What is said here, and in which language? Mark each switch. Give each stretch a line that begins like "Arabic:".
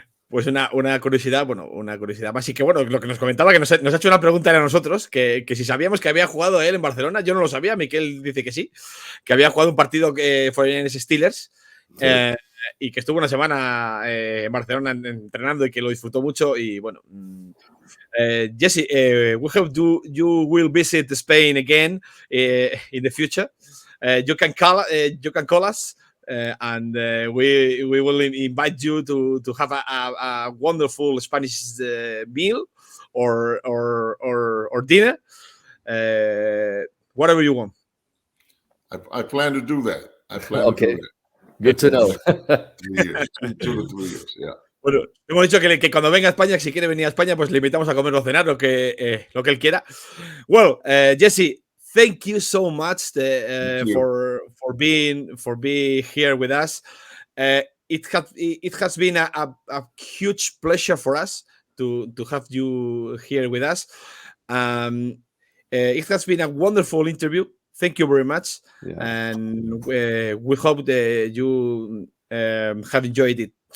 Spanish: Pues una curiosidad, una curiosidad más. Y que lo que nos comentaba, que nos ha hecho una pregunta a nosotros, que si sabíamos que había jugado él en Barcelona. Yo no lo sabía, Miquel dice que sí, que había jugado un partido que fue en Steelers, sí. Y que estuvo una semana en Barcelona entrenando y que lo disfrutó mucho.
English: Y bueno, Jesse, we hope you will visit Spain again in the future. You can call us. And we will invite you to have a wonderful Spanish meal or dinner, whatever you want. I plan to do that. Okay. Good to know. 2 to 3 years, yeah.
Spanish: Bueno, hemos dicho que cuando venga a España, si quiere venir a España, pues le invitamos a comer o cenar, lo que él quiera.
English: Well, Jesse, thank you so much for being here with us. It has been a huge pleasure for us to have you here with us. It has been a wonderful interview. Thank you very much, and we hope that you have enjoyed it.